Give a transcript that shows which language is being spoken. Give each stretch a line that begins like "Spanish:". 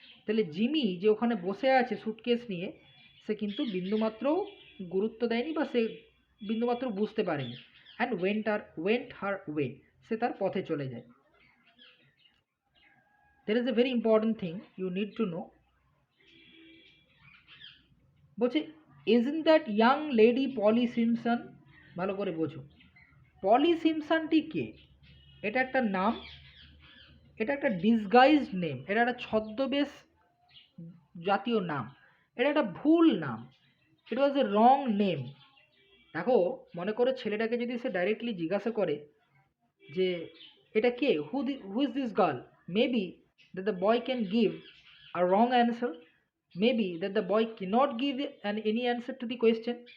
Bangla: তাহলে জিমি যে ওখানে বসে আছে সুটকেস নিয়ে, সে কিন্তু বিন্দুমাত্র গুরুত্ব দেয়নি বা সে বিন্দুমাত্র বুঝতে পারেনি।
English: and went her way,
Bangla: সে তার পথে চলে যায়।
English: there is a very important thing you need to know,
Bangla: বলছে
English: isn't that young lady Polly Simpson.
Bangla: ভালো করে বোঝো, পলি সিমসনটি কে? এটা একটা নাম, এটা একটা ডিসগাইজড নেম, এটা একটা ছদ্মবেশ জাতীয় নাম, এটা একটা ভুল নাম।
English: It was a wrong name.
Bangla: দেখো, মনে করো ছেলেটাকে যদি সে ডাইরেক্টলি জিজ্ঞাসা করে যে এটা কে,
English: Who is this girl, maybe that the boy can give a wrong answer, maybe that the boy cannot give any answer to the question.